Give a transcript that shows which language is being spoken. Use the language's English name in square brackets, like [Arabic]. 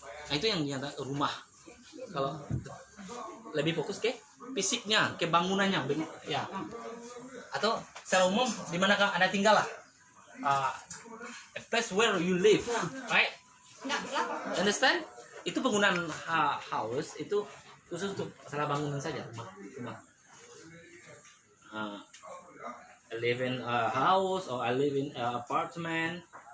[Indonesian] Nah itu yang dinyata rumah. Kalau lebih fokus ke fisiknya, ke bangunannya, ya. Atau secara umum di manakah Anda tinggal lah. [English] A place where you live, right? Understand? [Indonesian] Itu penggunaan house itu khusus untuk masalah bangunan saja, rumah. [English] I live in a house or I live in a apartment.